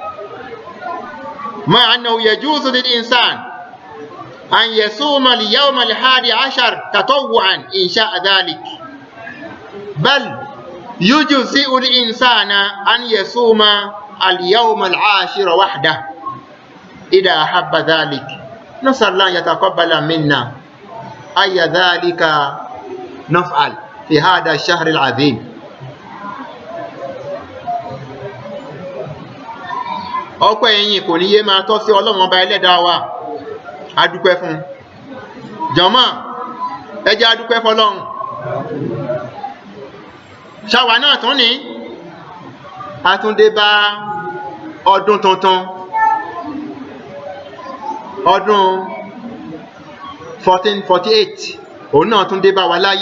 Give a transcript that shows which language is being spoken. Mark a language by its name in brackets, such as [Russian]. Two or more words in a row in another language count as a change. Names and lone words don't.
[Arabic] مع أنه يجوز للإنسان أن يصوم اليوم 11 تطوعا إن شاء ذلك، بل يجزئ الإنسان أن يصوم اليوم 10 وحده إذا أحب ذلك. نسأل الله يتقبل منا أي ذلك نفعل في هذا الشهر العظيم. [Yoruba] ọpẹ́ ẹ̀yìn kò ní yé máa tọ́ sí Ọlọ́run ọba ẹlẹ́dàá wa. A dúpẹ́ fún jàmáà, ẹ jẹ́ a dúpẹ́ fọ́lọ́run. Ṣàwà náà tún ní àtúndé bá ọdún tuntun, ọdún 1448 òun náà tún dé bá wa láyé.